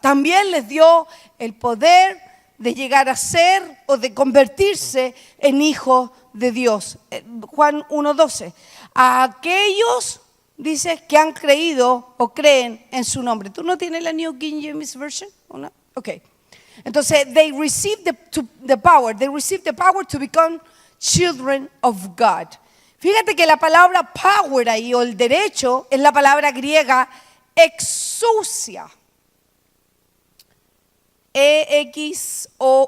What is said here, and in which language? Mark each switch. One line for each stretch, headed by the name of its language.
Spanish: También les dio el poder de llegar a ser o de convertirse en hijos de Dios. Juan 1:12. A aquellos, dice, que han creído o creen en su nombre. ¿Tú no tienes la New King James Version? ¿O no? Ok. Entonces,
English: they received the power to become children of God.
Spanish: Fíjate que la palabra power ahí, o el derecho, es la palabra griega exousia. E-X-O-U-S-I-A.